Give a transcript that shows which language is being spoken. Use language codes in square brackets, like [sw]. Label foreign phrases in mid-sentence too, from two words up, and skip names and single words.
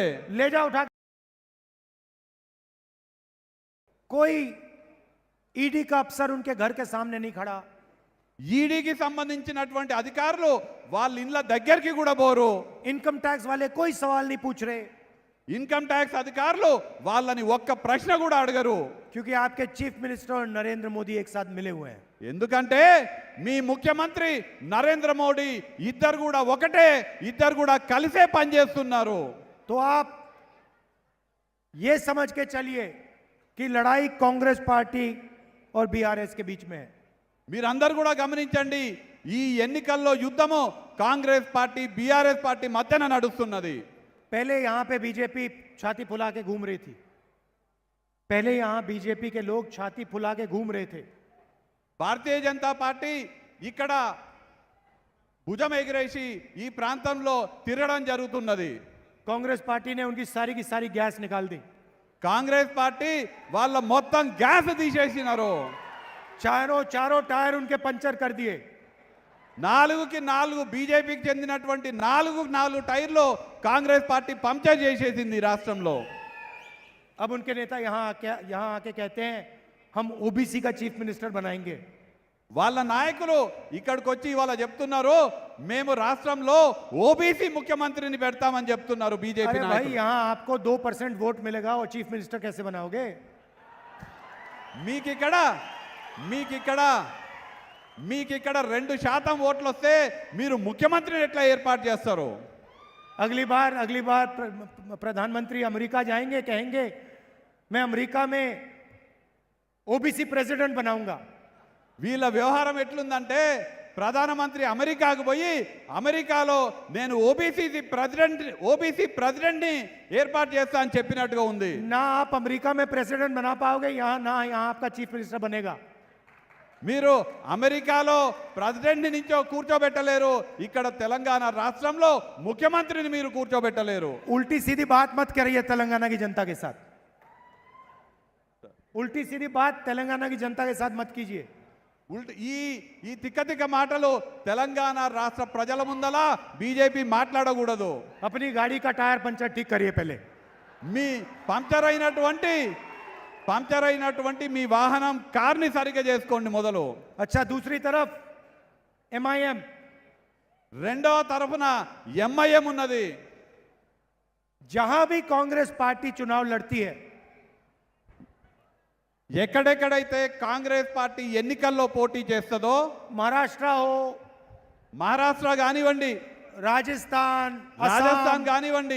[hi] ले जाओ उठा. कोई ईडी का अफसर उनके घर के सामने नहीं खड़ा. [te] ఈడీకి సంబంధించినటువంటి అధికారులు వాళ్ళ ఇళ్ళ దగ్గరికి కూడా పోరు. [en] income tax [hi] वाले कोई सवाल नहीं पूछ रहे, [en] income tax [te] అధికారులు వాళ్ళని ఒక్క ప్రశ్న కూడా అడగరు. [hi] क्योंकि आपके [en] chief minister [hi] और नरेंद्र मोदी एक साथ मिले हुए हैं. [te] ఎందుకంటే మీ ముఖ్యమంత్రి నరేంద్ర మోడీ ఇద్దరు కూడా ఒకటే, ఇద్దరు కూడా కలిసే పనిచేస్తున్నారు. [hi] तो आप ये समझ के चलिए कि लड़ाई कांग्रेस पार्टी और बीआरएस के बीच में है. [te] మీరందరూ కూడా గమనించండి, ఈ ఎన్నికల్లో యుద్ధము కాంగ్రెస్ పార్టీ బీఆర్ఎస్ పార్టీ మధ్యన నడుస్తున్నది. [hi] पहले यहां पे बीजेपी छाती फुला के घूम रही थी, पहले यहां बीजेपी के लोग छाती फुला के घूम रहे थे. [te] భారతీయ జనతా పార్టీ ఇక్కడ భుజం ఎగిరేసి ఈ ప్రాంతంలో తిరగడం జరుగుతున్నది. [hi] कांग्रेस पार्टी ने उनकी सारी की सारी गैस निकाल दी. [te] కాంగ్రెస్ పార్టీ వాళ్ళ మొత్తం గ్యాస్ తీసేసినారు. [hi] चारों टायर उनके पंचर कर दिए. [te] 4కి 4 బీజేపీకి చెందినటువంటి 4 టైర్లు కాంగ్రెస్ పార్టీ పంక్చర్ చేసేసింది రాష్ట్రంలో. [hi] अब उनके नेता यहां आके कहते हैं हम ओबीसी का [en] chief minister [hi] बनाएंगे. [te] వాళ్ళ నాయకులు ఇక్కడికి వచ్చి ఇవాళ చెప్తున్నారు, మేము రాష్ట్రంలో ఓబీసీ ముఖ్యమంత్రిని పెడతామని చెప్తున్నారు బీజేపీ [hi] अरे भाई [te] నాయకులు. [hi] यहां आपको 2% वोट मिलेगा और [en] chief minister [hi] कैसे बनाओगे? [te] మీకిక్కడ 2% ఓట్లు వస్తే మీరు ముఖ్యమంత్రిని ఎట్లా ఏర్పాటు చేస్తారు? [hi] अगली बार प्रधानमंत्री अमेरिका जाएंगे, कहेंगे मैं अमेरिका में ओबीसी प्रेसिडेंट बनाऊंगा. [te] వీళ్ళ వ్యవహారం ఎట్లుందంటే ప్రధానమంత్రి అమెరికాకు పోయి అమెరికాలో నేను ఓబీసీ ప్రెసిడెంట్ని ఏర్పాటు చేస్తా అని చెప్పినట్టుగా ఉంది. [hi] ना आप अमेरिका में प्रेसिडेंट बना पाओगे, यहाँ आपका [en] chief minister [hi] बनेगा. [te] మీరు అమెరికాలో ప్రెసిడెంట్ని నుంచో కూర్చోబెట్టలేరు, ఇక్కడ తెలంగాణ రాష్ట్రంలో ముఖ్యమంత్రిని మీరు కూర్చోబెట్టలేరు. [hi] उल्टी सीधी बात मत करिए तेलंगाना की जनता के साथ, उल्टी सीधी बात तेलंगाना की जनता के साथ मत कीजिए. [te] ఈ తిక్క మాటలు తెలంగాణ రాష్ట్ర ప్రజల ముందలా బీజేపీ మాట్లాడకూడదు. [hi] अपनी गाड़ी का [en] tyre puncture [hi] ठीक करिए पहले. [te] మీ పంక్చర్ అయినటువంటి మీ వాహనం కార్ని సరిగా చేసుకోండి మొదలు. [hi] अच्छा, दूसरी तरफ MIM, [te] రెండవ తరఫున ఎంఐఎం ఉన్నది. [hi] जहां भी कांग्रेस पार्टी चुनाव लड़ती है, [te] ఎక్కడెక్కడైతే కాంగ్రెస్ పార్టీ ఎన్నికల్లో పోటీ చేస్తుందో, మహారాష్ట్ర కానివ్వండి, राजस्थान కానివ్వండి,